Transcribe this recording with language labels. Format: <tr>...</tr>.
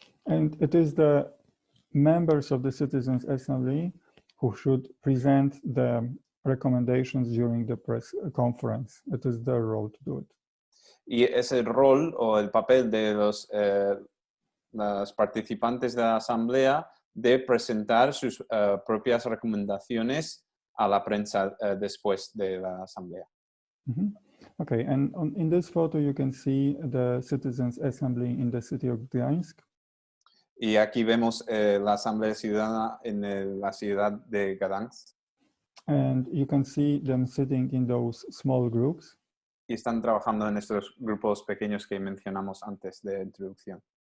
<en>And it is the members of the Citizens Assembly who should present the recommendations during the press conference. It is their role to do it.</en> <es>Y es el rol o el papel de los participantes de la asamblea de presentar sus propias recomendaciones a la prensa después de la asamblea. Mm-hmm.</es> <en>Okay, and in this photo you can see the Citizens Assembly in the city of Gdańsk.</en> <es>Y aquí vemos la asamblea ciudadana en la ciudad de Gdansk.</es> <en>And you can see them sitting in those small groups.</en> <es>Y están trabajando en estos grupos pequeños que mencionamos antes de introducción.</es>